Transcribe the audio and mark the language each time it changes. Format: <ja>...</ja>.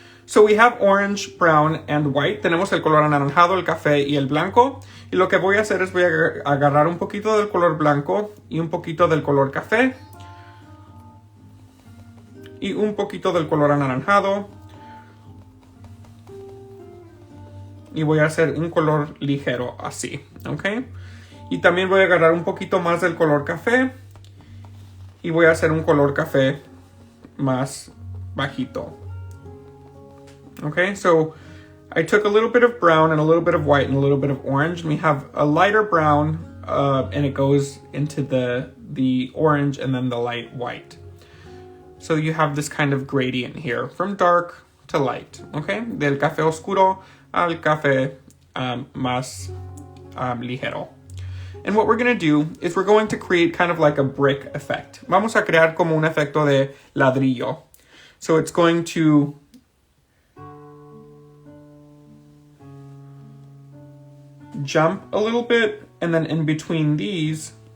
<en>So we have orange, brown, and white.</en> <es>Tenemos el color anaranjado, el café y el blanco. Y lo que voy a hacer es voy a agarrar un poquito del color blanco y un poquito del color café. Y un poquito del color anaranjado. Y voy a hacer un color ligero, así. ¿Ok? Y también voy a agarrar un poquito más del color café. Y voy a hacer un color café más bajito.</es> <en>Okay, so I took a little bit of brown and a little bit of white and a little bit of orange. And we have a lighter brown and it goes into the orange and then the light white. So you have this kind of gradient here from dark to light.</en> <es>Okay, del café oscuro al café más ligero.</es> <en>And what we're going to do is we're going to create kind of like a brick effect.</en> <es>Vamos a crear como un efecto de ladrillo.</es> <en>So it's going to jump a little bit, and then in between these,</en>